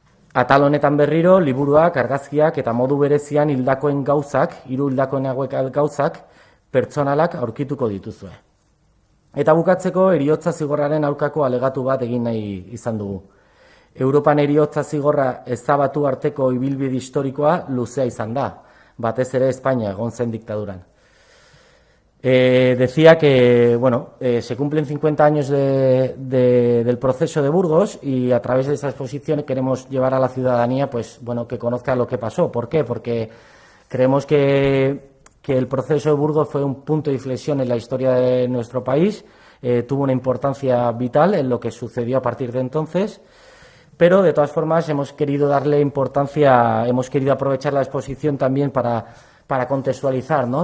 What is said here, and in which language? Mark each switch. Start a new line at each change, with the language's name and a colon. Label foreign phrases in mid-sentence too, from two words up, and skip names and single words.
Basque: Atal honetan berriro, liburuak, argazkiak eta modu berezian hildakoen gauzak, 3 hildakoen hauek gauzak, pertsonalak aurkituko dituzue. Eta bukatzeko, heriotza zigorraren aurkako alegatu bat egin nahi izan dugu. Europan heriotza zigorra ezabatu arteko ibilbide historikoa luzea izan da, batez ere Espainia egon zen diktaduran.
Spanish: Decía que se cumplen 50 años del proceso de Burgos y a través de esa exposición queremos llevar a la ciudadanía que conozca lo que pasó. ¿Por qué? Porque creemos que el proceso de Burgos fue un punto de inflexión en la historia de nuestro país, tuvo una importancia vital en lo que sucedió a partir de entonces, pero de todas formas hemos querido darle importancia, hemos querido aprovechar la exposición también para contextualizar, ¿no?